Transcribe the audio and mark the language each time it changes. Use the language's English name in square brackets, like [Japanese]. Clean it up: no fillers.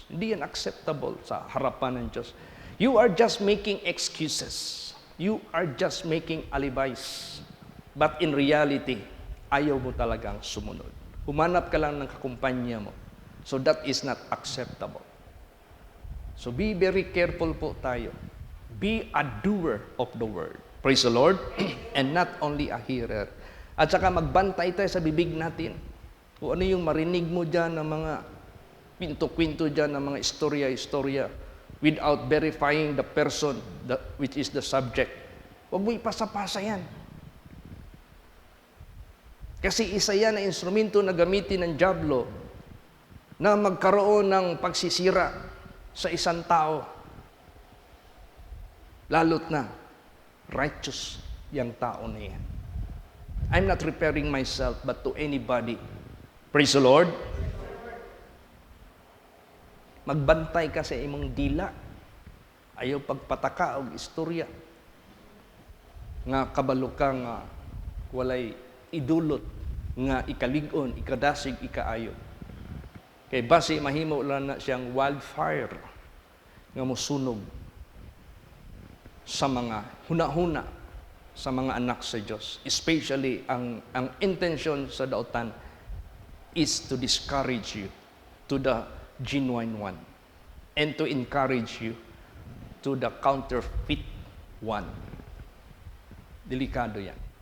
[Filipino] Hindi yan acceptable sa harapan ng Diyos. [English] You are just making excuses. You are just making alibis. But in reality, [Filipino] ayaw mo talagang sumunod. Humanap ka lang ng kakumpanya mo. [English] So that is not acceptable. So be very careful [Filipino] po tayo. [English] Be a doer of the word. Praise the Lord. And not only a hearer. [Filipino] At saka magbantay tayo sa bibig natin. Kung ano yung marinig mo dyan ng mga kwento-kwento dyan, ng mga istorya-istorya, [English] without verifying the person which is the subject. [Filipino] Huwag mo ipasa-pasa yan. Kasi isa yan na instrumento na gamitin ng dyablo na magkaroon ng pagsisira sa isang tao. Lalo't na righteous yung tao na yan. [English] I'm not referring myself but to anybody. Praise the Lord. [Cebuano] Magbantay ka sa imong dila. Ayaw pagpataka o istorya. Nga kabalo ka nga walay idulot nga ikaligon, ikadasig, ikaayo. Kay basi mahimo lang na siyang wildfire nga mosunog sa mga huna-huna sa mga anak sa Diyos. [English] Especially [Cebuano] ang intention sa dautan [English] is to discourage you to the genuine one and to encourage you to the counterfeit one. [Filipino] Delikado yan.